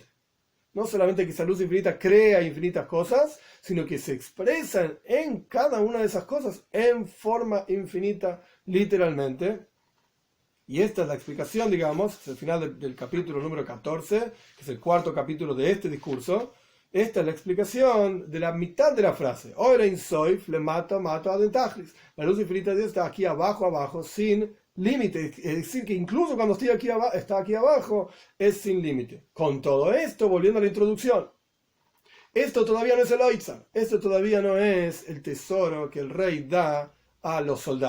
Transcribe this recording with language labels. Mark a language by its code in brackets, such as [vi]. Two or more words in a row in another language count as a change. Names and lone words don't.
[es] No solamente que esa luz infinita crea infinitas cosas, sino que se expresan en cada una de esas cosas en forma infinita literalmente. Y esta es la explicación, digamos, es el final del capítulo número 14, que es el cuarto capítulo de este discurso. Esta es la explicación de la mitad de la frase. [he] אור אין סוף למטה עד אין תכלית. [es] La luz infinita de Dios está aquí abajo, sin límite. Es decir, que incluso cuando está aquí abajo, es sin límite. Con todo esto, volviendo a la introducción, esto todavía no es el Oitzar. Esto todavía no es el tesoro que el rey da a los soldados.